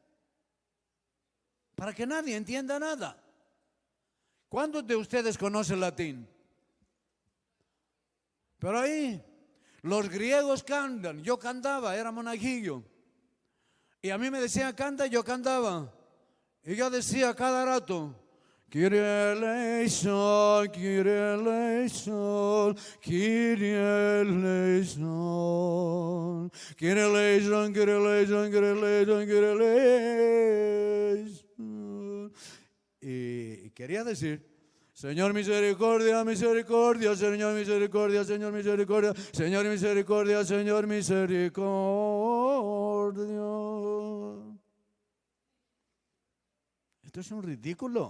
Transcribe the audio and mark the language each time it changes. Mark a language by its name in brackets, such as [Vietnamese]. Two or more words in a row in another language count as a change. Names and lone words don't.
[Spanish] Para que nadie entienda nada. ¿Cuántos de ustedes conocen latín? Pero ahí los griegos cantan. Yo cantaba, era monaguillo. Y a mí me decían canta, yo cantaba. Y yo decía cada rato, [Greek] Κύριε ελέησον, Κύριε ελέησον, Κύριε ελέησον, Κύριε ελέησον, Κύριε ελέησον, Κύριε ελέησον, Κύριε ελέησον. [Spanish] Y quería decir, Señor misericordia, misericordia, Señor misericordia, Señor misericordia, Señor misericordia, Señor misericordia. Esto es un ridículo.